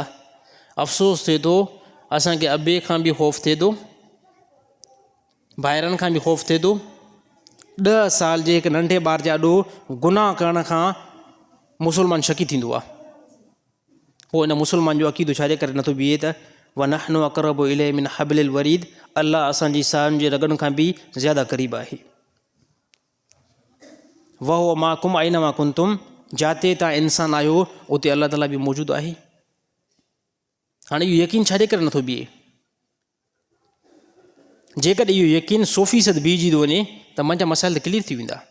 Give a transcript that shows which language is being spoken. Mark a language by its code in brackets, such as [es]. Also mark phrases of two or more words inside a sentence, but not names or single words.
[sd] अफ़सोस थिए थो असांखे अबे खां बि ख़ौफ़ थिए थो, ॿाहिरनि खां बि ख़ौफ़ थिए थो। 10 साल जे हिकु नंढे ॿार जा अॾो गुनाह करण खां मुस्लमान शकी थींदो आहे। पोइ इन मुस्लमान जो अक़ीदो छाजे करे नथो बीहे त [ar] ونحن أقرب إليه من حبل الوريد, [sd] अल्लाह असांजी साहनि जे रगनि खां बि ज़्यादा क़रीब आहे। [ar] وهو معكم أين ما كنتم, [sd] जिते तव्हां इंसान आहियो उते अल्लाह ताला बि मौजूदु आहे। हाणे इहो यकीन छाजे करे नथो बीहे? जेकॾहिं इहो यकीन 100% बीहजी थो वञे त मुंहिंजा मसाइल त क्लियर थी वेंदा।